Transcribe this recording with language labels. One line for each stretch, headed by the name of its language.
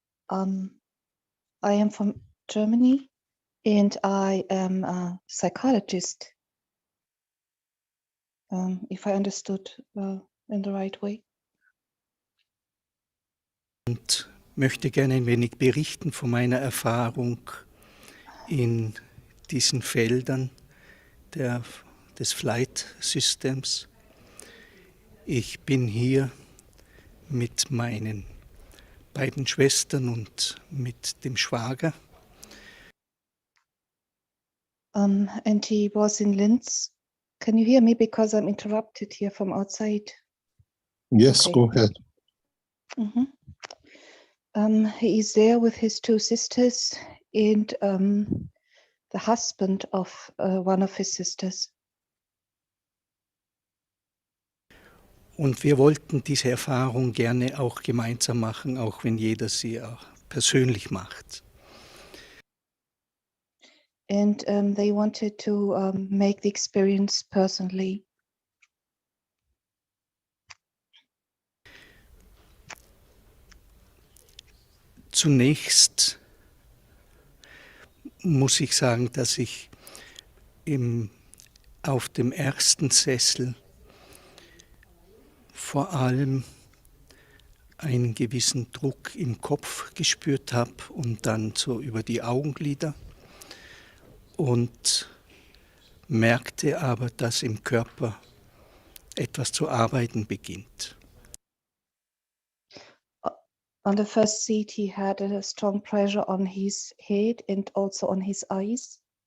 English: I am from Germany and I am a psychologist, if I understood in the right way.
German: und möchte gerne ein wenig berichten von meiner Erfahrung in diesen Feldern des Flight-Systems. Ich bin hier mit meinen beiden Schwestern und mit dem Schwager.
English: And he was in Linz. Can you hear me? Because I'm interrupted here from outside. Yes, Okay. go ahead. He is there with his 2 sisters and the husband of one of his sisters.
German: Und wir wollten diese Erfahrung gerne auch gemeinsam machen, auch wenn jeder sie auch persönlich macht.
English: And they wanted to make the experience personally.
German: Zunächst muss ich sagen, dass ich auf dem ersten Sessel vor allem einen gewissen Druck im Kopf gespürt habe und dann so über die Augenlider und merkte aber, dass im Körper etwas zu arbeiten beginnt.
English: On the first seat, he had a strong pressure on his head and also on his eyes.